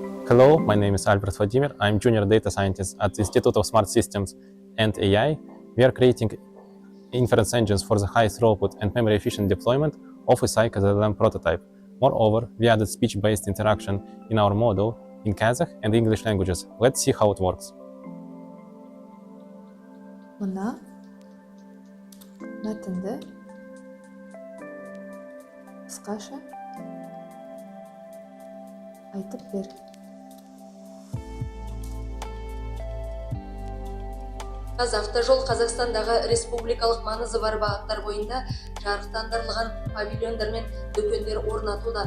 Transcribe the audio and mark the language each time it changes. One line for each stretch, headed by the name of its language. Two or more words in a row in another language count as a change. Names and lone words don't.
English: Hello, my name is Albert Vladimir. I'm junior data scientist at the Institute of Smart Systems and AI. We are creating inference engines for the highest throughput and memory efficient deployment of ISSAI Kaz-LLM prototype. Moreover, we added speech-based interaction in our model in Kazakh and English languages. Let's see how it works.
Kazakh: Мына мәтінді қысқаша айтып бер. Қазавтожол Қазақстандағы республикалық маңызы бар бағыттар бойында жарықтандырылған павильондар мен дүкендер орнатуда.